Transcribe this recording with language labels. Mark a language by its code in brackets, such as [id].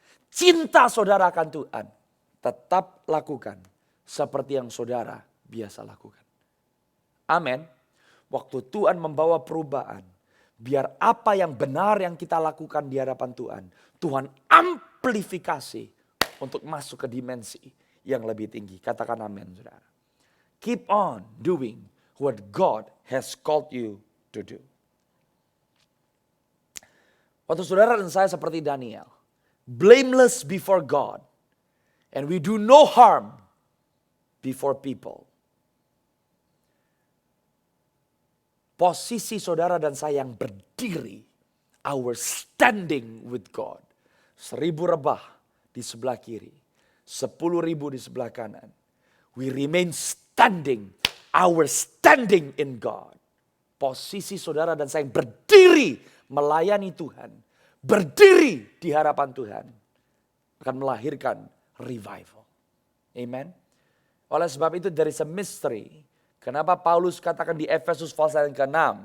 [id] Cinta saudara akan Tuhan. Tetap lakukan seperti yang saudara biasa lakukan. Amin. Waktu Tuhan membawa perubahan, biar apa yang benar yang kita lakukan di hadapan Tuhan, Tuhan amplifikasi untuk masuk ke dimensi yang lebih tinggi. Katakan amin, saudara. [en] Keep on doing what God has called you to do. [id] Waktu saudara dan saya seperti Daniel, [en] blameless before God, and we do no harm before people. [id] Posisi saudara dan saya yang berdiri, [en] our standing with God. [id] 1000 rebah di sebelah kiri, 10.000 di sebelah kanan. [en] We remain standing, our standing in God. [id] Posisi saudara dan saya yang berdiri melayani Tuhan, berdiri di hadapan Tuhan, akan melahirkan revival. Amen. Oleh sebab itu [en] there is a mystery. [id] Kenapa Paulus katakan di Efesus pasal yang ke-6.